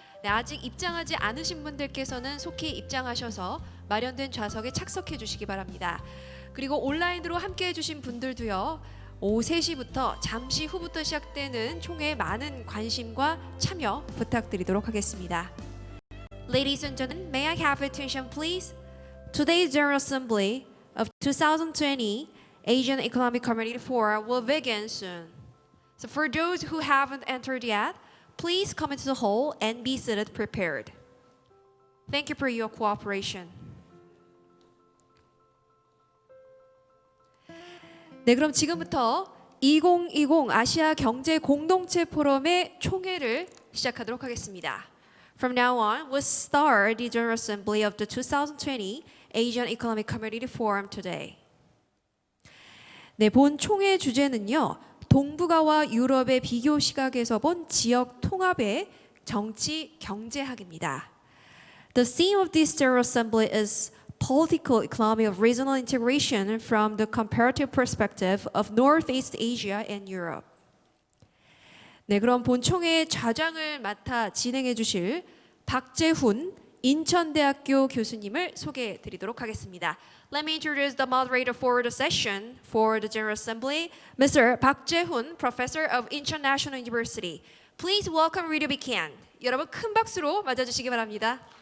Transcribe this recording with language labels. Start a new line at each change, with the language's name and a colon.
Korean: 네, 아직 입장하지 않으신 분들께서는 속히 입장하셔서 마련된 좌석에 착석해 주시기 바랍니다. 그리고 온라인으로 함께 해주신 분들도요, 오후 3시부터 잠시 후부터 시작되는 총회에 많은 관심과 참여 부탁드리도록 하겠습니다.
English: Ladies and gentlemen, may I have attention please? Today's General Assembly of 2020 Asian Economic Community Forum will begin soon. So for those who haven't entered yet, please come into the hall and be seated prepared. Thank you for your cooperation.
Korean: 네, 그럼 지금부터 2020 아시아 경제 공동체 포럼의 총회를 시작하도록 하겠습니다.
English: From now on, we'll start the General Assembly of the 2020 Asian Economic Community Forum today.
Korean: 네, 본 총회 주제는요, 동북아와 유럽의 비교 시각에서 본 지역 통합의 정치 경제학입니다.
English: The theme of this General Assembly is political economy of regional integration from the comparative perspective of Northeast Asia and Europe.
Korean: 네, 그럼 본 총회의 좌장을 맡아 진행해 주실 박재훈 인천대학교 교수님을 소개해 드리도록 하겠습니다.
English: Let me introduce the moderator for the session for the General Assembly, Mr. Park Jae-hoon, Professor of International University. Please welcome Rita Bican.
Korean: 여러분 큰 박수로 맞아주시기 바랍니다.